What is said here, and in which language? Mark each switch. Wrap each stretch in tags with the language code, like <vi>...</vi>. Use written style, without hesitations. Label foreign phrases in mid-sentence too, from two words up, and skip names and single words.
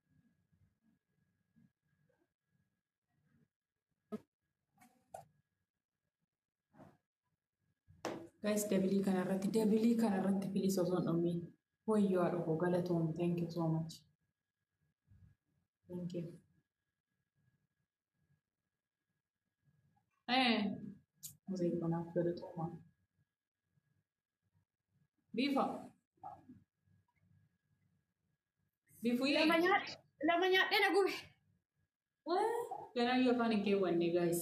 <om>Guys, dabilii kanarratti filis osoo hin dhummiin. Wayyoo haadha koo galatoom.</om> <en>Thank you so much. Thank you.</en> <om>Museen kanaaf galatooma. Bifa. Bifu Lama nyaadhee na gube. Ganaayyuu afaan hin keewwanne guys.</om>